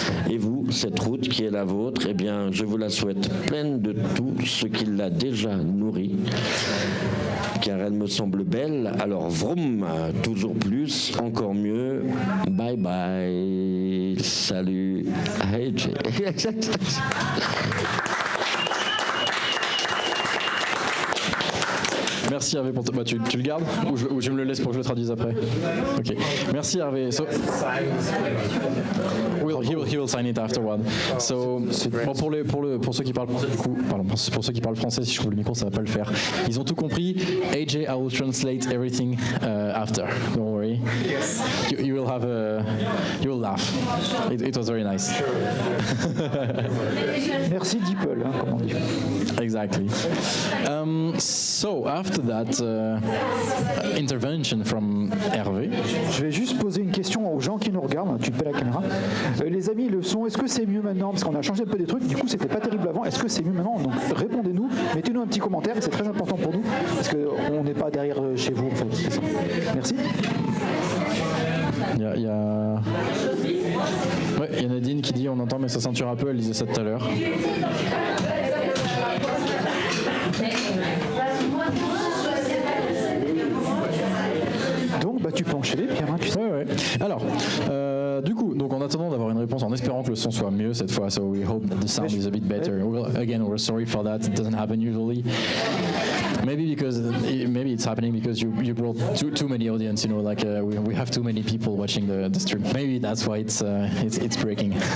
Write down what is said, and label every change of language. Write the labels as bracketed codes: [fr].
[fr] Et vous, cette route qui est la vôtre, eh bien, je vous la souhaite pleine de tout ce qui l'a déjà nourrie, car elle me semble belle, alors vroom, toujours plus, encore mieux, bye bye, salut, Ajay. Merci Hervé pour tu le gardes ou je me le laisse pour que je le traduise après. Ok. Merci Hervé. [en] So, he will sign it afterward. [fr] So, bon, pour ceux qui parlent pour ceux qui parlent français, si je coupe le micro, ça va pas le faire. Ils ont tout compris. [en] AJ, I will translate everything after. Don't worry. Yes. You will have you will laugh. It was very nice. [fr] Merci Deeple, hein, comme on dit. [en] Exactly. So after that intervention from Hervé. [fr] Je vais juste poser une question aux gens qui nous regardent. Tu peux la caméra. Les amis, le son, est-ce que c'est mieux maintenant? Parce qu'on a changé un peu des trucs. Du coup, c'était pas terrible avant. Est-ce que c'est mieux maintenant? Donc, répondez-nous. Mettez-nous un petit commentaire. C'est très important pour nous parce qu'on n'est pas derrière chez vous. En fait. Merci. Il y a Nadine qui dit on entend mais ça ceinture un peu. Elle disait ça tout à l'heure. Donc, tu peux enchaîner, Pierre. Hein, tu sais. Ouais. Alors, du coup, donc en attendant d'avoir une réponse, en espérant que le son soit mieux cette fois, [en] so we hope that the sound is a bit better. We're sorry for that. It doesn't happen usually. Maybe it's happening because you brought too many audience. You know, like we have too many people watching the stream. Maybe that's why it's breaking.